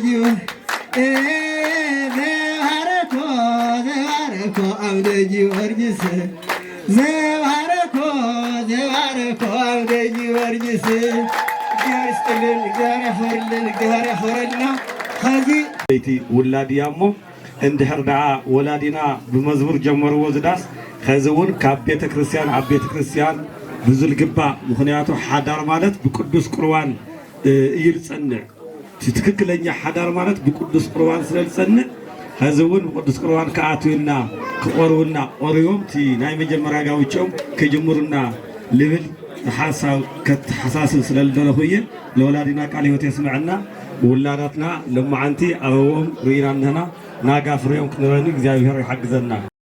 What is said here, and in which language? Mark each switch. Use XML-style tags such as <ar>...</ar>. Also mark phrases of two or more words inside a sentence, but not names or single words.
<gez>ዘባረኮ ዘባረኮ አምደ ጊዮርጊስ ዘባረኮ ዘባረኮ አምደ ጊዮርጊስ</gez> <am>እግዚአብሔር ይስጥልን፣ እግዚአብሔር ያክብርልን፣ እግዚአብሔር ያክብረልና ከዚህ</am> <ti>ቤቲ ውላድያሞ እንድሕር ደኣ ወላዲና ብመዝሙር ጀመርዎ ዝዳስ ከዚውን ካብ ቤተ ክርስቲያን ኣብ ቤተ ክርስቲያን ብዙል ግባእ ምክንያቱ ሓዳር ማለት ብቅዱስ ቁርባን እዩ ዝጸንዕ ትክክለኛ ሓዳር ማለት ብቅዱስ ቁርባን ስለ ዝጸንዕ ከዚውን ብቅዱስ ቁርባን ከኣትውና ክቆርቡና ቆርቦም እቲ ናይ መጀመርያ ጋብቻኦም ከጅምሩና ልብል ሓሳብ ከተሓሳስብ ስለ ዝደለኹ እየ ለወላዲና ቃል ህይወት የስምዐና ውላዳትና ለማዓንቲ ኣበቦም ርኢና እንህና ናጋ ፍሬዮም ክንረኒ እግዚአብሔር ይሓግዘና።</ti>